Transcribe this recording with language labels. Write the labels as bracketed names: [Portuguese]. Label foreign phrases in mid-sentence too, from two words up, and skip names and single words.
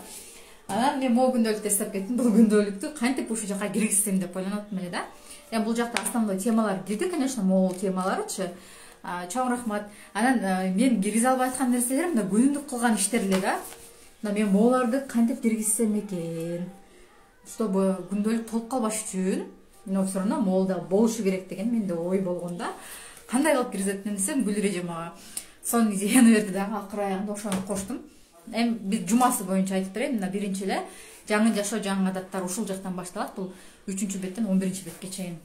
[Kyrgyz] Анан мен могу күндөлүктү эстеп кеттим. Бул күндөлүктү кантип ушул жака киргизсем деп ойлонуп аттым эле да. Эми бул жакта основной темалар кирди, конечно, могул темаларычы. Чоң рахмат. Анан мен киргизе албай аткан нерселерим да күнүмдүк кылган иштер эле да. Мен могуларды кантип киргизсем экен, чтобы күндөлүк толуп калбаш үчүн, [Russian] но все равно [Kyrgyz] могулда болушу керек деген менде ой болгон да. Кандай кылып киргизет десем, Гүлреже мага сонун идеяны берди да, акыры аягында ошону коштум. Эми бир жумасы боюнча айтып берейин. Мына биринчи эле жаңы жашоо, жаңы адаттар ушул жактан башталат. Бул 3-чү беттен 11-чи бетке чейин.